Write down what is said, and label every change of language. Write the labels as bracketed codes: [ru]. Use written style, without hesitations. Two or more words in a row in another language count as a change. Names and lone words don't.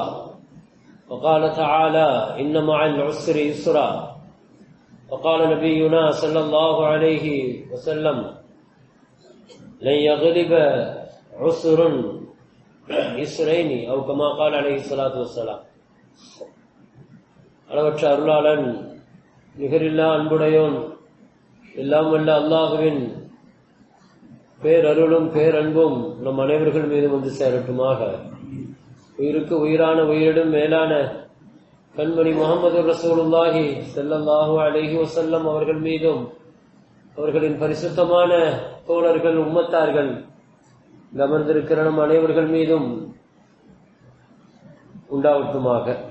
[ar] وقال تعالى: إن مع العسر يسرا. وقال نبينا صلى الله عليه وسلم: لن يغلب عسر يسرين أو كما قال عليه الصلاة والسلام. [ta] அளவற்ற அருளாளன் நிகரில்லா அன்புடையோன் எல்லாம் வல்ல அல்லாஹுவின் பேரருளும் பேரன்பும் நம் அனைவர்கள் மீது வந்து சேரட்டுமாக. உயிருக்கு உயிரான உயிரிடும் மேலான கண்மணி முஹம்மது [ar] رسول الله صلى الله عليه وسلم [ta] அவர்கள் மீதும் அவர்களின் பரிசுத்தமான தோழர்கள் உம்மத்தார்கள் அமர்ந்திருக்கிற நம் அனைவர்கள் மீதும் உண்டாவட்டுமாக.